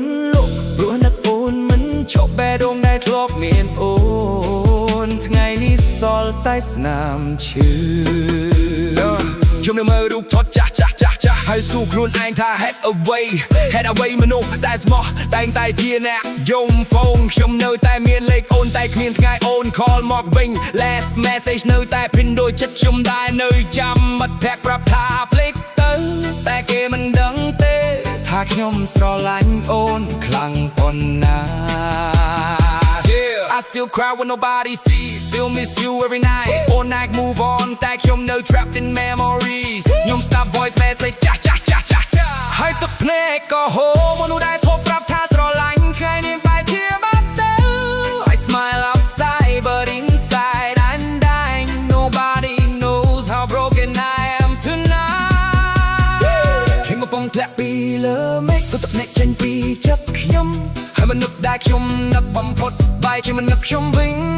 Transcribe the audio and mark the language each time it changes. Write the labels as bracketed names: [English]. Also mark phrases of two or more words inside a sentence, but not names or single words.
[Khmer] លក់ព្រោះនឹកអូនមិនឈប់បេះដូងដែលធ្លាប់មានអូនថ្ងៃនេះសល់តែស្នាម ឈឺខ្ញុំនៅមើលរូបថតចាស់ហើយសួរខ្លួនឯងថាហេតុអ្វីមនុស្សតែស្មោះតែងតែជាអ្នកយំហ្វូងខ្ញុំនៅតែមានលេខអូនតែគ្មានថ្ងៃអូន call មកវិញ [English] last message [Khmer] នៅតែភិនដូចចិត្តខ្ញុំដែរនៅចាំមិត្តភក្តិប្រាប់ថាភ្លេចទៅតែគេមិនដឹងទេថាខ្ញុំស្រឡាញ់អូនខ្លាំងប៉ុណ្ណា [English] I still cry when nobody sees Still miss you every night All night move on [Khmer] តែខ្ញុំនៅ [English] trapped in memories ខ្ញុំ stop voice message [Khmer] ចាស់ហើយទឹកភ្នែកក៏ហូរមនុស្សដែលធ្លាប់ប្រាប់ថាស្រឡាញ់ថ្ងៃនេះបែរជាបាត់ទៅ [English] I smile outside but inside I'm dying Nobody knows how broken I am tonight [Khmer] ខ្ញុំកំពុងធ្លាក់ពីលើមេឃក៏ទឹកភ្នែកចេញពីចិត្តខ្ញុំហើយមិននឹកដែលខ្ញុំនឹកបំផុតបែរជាមិននឹកខ្ញុំវិញ